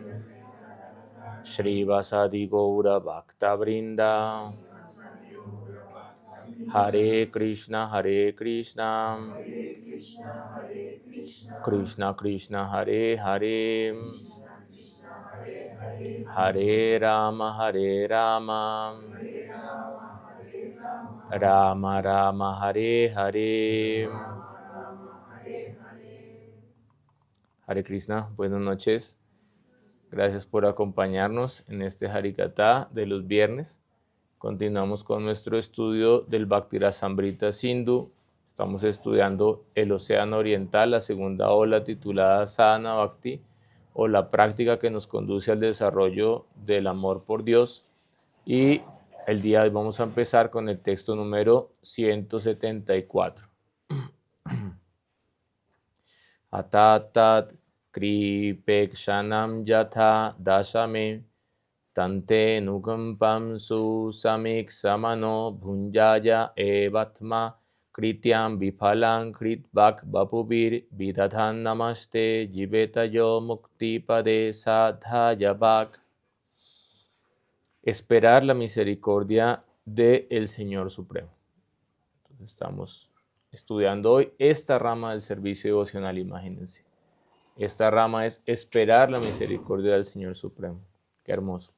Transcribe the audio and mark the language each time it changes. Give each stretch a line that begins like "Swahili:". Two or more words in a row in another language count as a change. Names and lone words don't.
Sanskrit: Sri Vasadi Gaura Bhakta Vrinda Hare Krishna Krishna Krishna Hare Hare Hare Rama Rama Rama Hare Hare. Hare Krishna,
Spanish: buenas noches. Gracias por acompañarnos en este Harikatha de los viernes. Continuamos con nuestro estudio del Bhaktirasamrita Sindhu. Estamos estudiando el Océano Oriental, la segunda ola titulada Sadhana Bhakti, o la práctica que nos conduce al desarrollo del amor por Dios. Y el día de hoy vamos a empezar con el texto número 174.
Sanskrit: Atatat kripekshanam yatha dashame tante nukampam su samik samano bhunjaya evatma krityam vipalang kritvak vapubir vidadhan namaste jivetayo mukti pade sadhayavak.
Spanish: Esperar la misericordia del Señor Supremo. Entonces estamos estudiando hoy esta rama del servicio devocional, imagínense. Esta rama es esperar la misericordia del Señor Supremo. Qué hermoso.